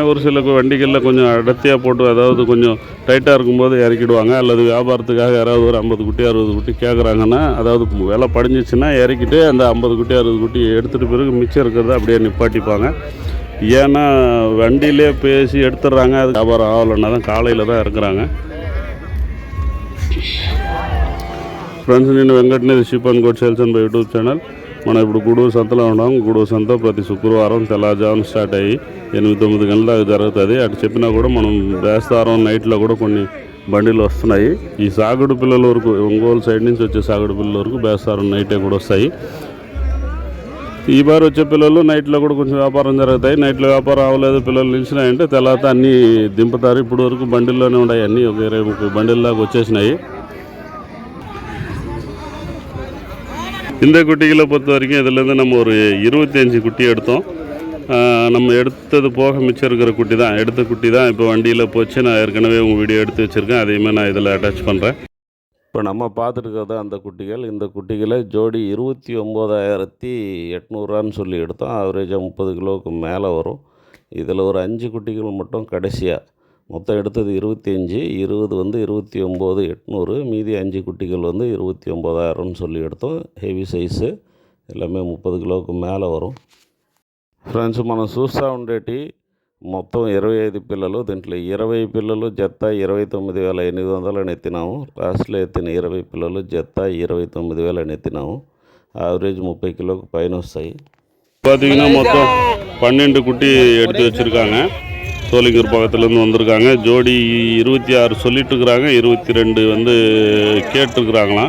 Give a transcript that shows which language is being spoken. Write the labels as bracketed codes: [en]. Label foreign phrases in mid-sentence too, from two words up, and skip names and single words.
[ta] ஒரு சில வண்டிகளில் கொஞ்சம் அடர்த்தியாக போட்டு, அதாவது கொஞ்சம் டைட்டாக இருக்கும்போது இறக்கிடுவாங்க. அல்லது வியாபாரத்துக்காக யாராவது ஒரு 50 குட்டி 60 குட்டி கேட்குறாங்கன்னா, அதாவது விலை படிஞ்சிச்சுன்னா இறக்கிட்டு அந்த 50 குட்டி 60 குட்டி எடுத்துகிட்டு பிறகு மிச்சம் இருக்கிறத அப்படியே நிப்பாட்டிப்பாங்க. ஏன்னா வண்டியிலே பேசி எடுத்துடுறாங்க. அது வியாபாரம் ஆகலைன்னா தான் காலையில் தான் இறக்குறாங்க. [te] ఫ్రెండ్స్ నేను వెంకట్ని [en] sheep and goat sales and buy YouTube channel. [te] మనం ఇప్పుడు గూడూరు సంతలో ఉన్నాం. గూడూరు సంత ప్రతి శుక్రవారం తెల్లవారుజామున స్టార్ట్ అయ్యి 8-9 గంటల దాకా జరుగుతుంది. అటు చెప్పినా కూడా మనం బేస్తారం నైట్లో కూడా కొన్ని బండిలు వస్తున్నాయి. ఈ సాగుడు పిల్లల వరకు, ఒంగోలు సైడ్ నుంచి వచ్చే సాగుడు పిల్లల వరకు బేస్తారం నైటే కూడా వస్తాయి. ఈ బారి వచ్చే పిల్లలు నైట్లో కూడా కొంచెం వ్యాపారం జరుగుతాయి. నైట్లో వ్యాపారం అవ్వలేదు, పిల్లలు నిలిచినాయంటే తర్వాత అన్నీ దింపుతారు. ఇప్పుడు వరకు బండిల్లోనే ఉన్నాయి. అన్నీ ఒక 20-30 బండిల్ దాకా వచ్చేసినాయి. [ta] இந்த குட்டிகளை பொறுத்த வரைக்கும் இதுலேருந்து நம்ம ஒரு 25 குட்டி எடுத்தோம். நம்ம எடுத்தது போக மிச்சம் இருக்கிற குட்டி தான், எடுத்த குட்டி தான் இப்போ வண்டியில் போச்சு. நான் ஏற்கனவே உங்கள் வீடியோ எடுத்து வச்சுருக்கேன், அதையுமே நான் இதில் அட்டாச் பண்ணுறேன். இப்போ நம்ம பார்த்துருக்கிறது அந்த குட்டிகள். இந்த குட்டிகளை ஜோடி 29,800 சொல்லி எடுத்தோம். ஆவரேஜாக 30 கிலோவுக்கு மேலே வரும். இதில் ஒரு 5 குட்டிகள் மட்டும் கடைசியாக, மொத்தம் எடுத்தது 25, 20 வந்து 29,800, மீதி 5 குட்டிகள் வந்து 29,000 சொல்லி எடுத்தோம். [en] heavy size, [ta] எல்லாமே 30 கிலோவுக்கு மேலே వரும். [te] ఫ్రెండ్స్ మనం చూస్తూ ఉండేటి మొత్తం 25 పిల్లలు. దీంట్లో 20 పిల్లలు జత 29,800 ఎత్తినాము. లాస్ట్లో ఎత్తిన 20 పిల్లలు జత 29,000 ఎత్తినాము. [ta] ஆவரேஜ் 30 கிலோவுக்கு பையன் வస్తాయి. பார்த்தீங்கன்னா மொத்தம் 12 குட்டி எடுத்து வச்சுருக்காங்க. சோழிங்கூர் பக்கத்துலேருந்து வந்திருக்காங்க. ஜோடி 26 சொல்லிட்டு இருக்கிறாங்க, 22 வந்து கேட்டுருக்குறாங்களாம்.